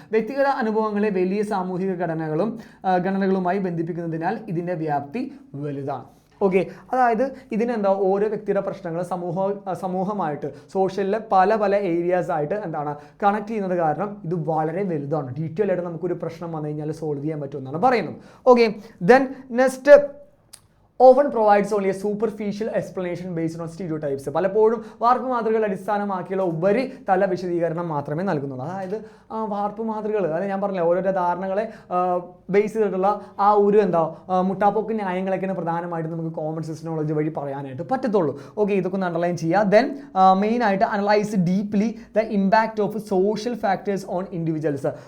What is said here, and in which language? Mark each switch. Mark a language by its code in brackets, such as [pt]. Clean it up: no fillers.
[ml] വ്യക്തിഗത അനുഭവങ്ങളെ വലിയ സാമൂഹിക ഘടനകളുമായി ബന്ധിപ്പിക്കുന്നതിനാൽ ഇതിൻ്റെ വ്യാപ്തി വലുതാണ്. ഓക്കെ, അതായത് ഓരോ വ്യക്തിയുടെ പ്രശ്നങ്ങൾ സമൂഹമായിട്ട് സോഷ്യലിലെ പല ഏരിയാസ് ആയിട്ട് കണക്ട് ചെയ്യുന്നത് കാരണം ഇത് വളരെ വലുതാണ്. ഡീറ്റെയിൽ ആയിട്ട് നമുക്കൊരു പ്രശ്നം വന്നു കഴിഞ്ഞാൽ സോൾവ് ചെയ്യാൻ പറ്റുമെന്നാണ് പറയുന്നത്. Okay, [en] Then next often provides only a superficial explanation based on stereotypes. [ml] പലപ്പോഴും വാർപ്പ് മാതൃകകൾ അടിസ്ഥാനമാക്കിയുള്ള ഉപരി തല വിശദീകരണം മാത്രമേ നൽകുന്നുള്ളൂ. അതായത് വാർപ്പ് മാതൃകകൾ അത് ഞാൻ പറഞ്ഞില്ല, ഓരോരോ ധാരണകളെ ബേസ് ചെയ്തിട്ടുള്ള ആ ഒരു മുട്ടാപ്പോക്ക് ന്യായങ്ങളൊക്കെയാണ് പ്രധാനമായിട്ടും നമുക്ക് കോമൺ സെൻസ് നോളജ് വഴി പറയാനായിട്ട് പറ്റത്തുള്ളൂ. ഓക്കെ, ഇതൊക്കെ ഒന്ന് അണ്ടർലൈൻ ചെയ്യുക. ദെൻ മെയിനായിട്ട് [en] Analyse deeply the impact of social factors on individuals.